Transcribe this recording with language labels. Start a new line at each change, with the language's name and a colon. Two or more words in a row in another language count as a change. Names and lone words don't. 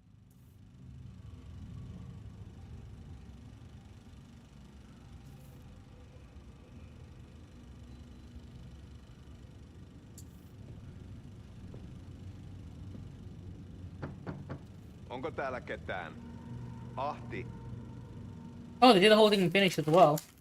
Finnish: Onko täällä ketään? Ahti.
English: Oh, they did the whole thing in Finnish as well.